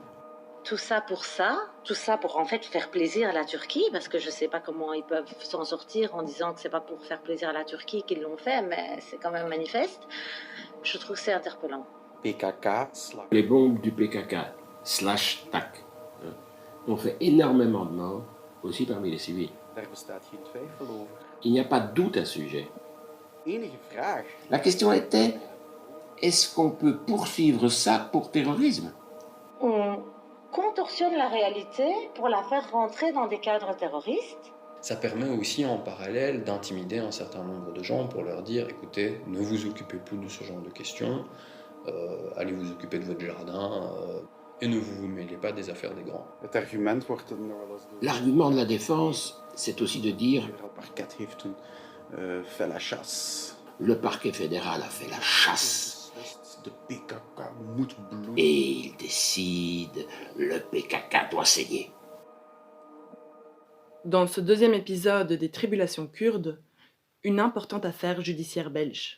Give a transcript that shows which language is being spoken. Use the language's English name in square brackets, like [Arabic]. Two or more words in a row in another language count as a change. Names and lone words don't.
[French] Tout ça pour en fait faire plaisir à la Turquie, parce que je sais pas comment ils peuvent s'en sortir en disant que c'est pas pour faire plaisir à la Turquie qu'ils l'ont fait, mais c'est quand même manifeste. Je trouve que c'est interpellant. PKK, Les bombes du PKK/TAC ont fait énormément de morts, aussi parmi les civils. [Dutch] daar bestaat geen twijfel over. [French] Il n'y a pas de doute à ce sujet. [Dutch] Enige vraag. [French] La question était, est-ce qu'on peut poursuivre ça pour terrorisme? On contorsionne la réalité pour la faire rentrer dans des cadres terroristes. Ça permet aussi en parallèle d'intimider un certain nombre de gens pour leur dire, écoutez, ne vous occupez plus de ce genre de questions, allez vous occuper de votre jardin et ne vous mêlez pas des affaires des grands. [Dutch] Het argument wordt dan nog wel eens door... [French] L'argument de la défense, c'est aussi de dire [Dutch] Het parket heeft toen [French] fait la chasse. le parquet fédéral a fait la chasse [Dutch] De PKK moet bloeden. [French] et il décide, le PKK doit saigner. Dans ce deuxième épisode des Tribulations kurdes, une importante affaire judiciaire belge.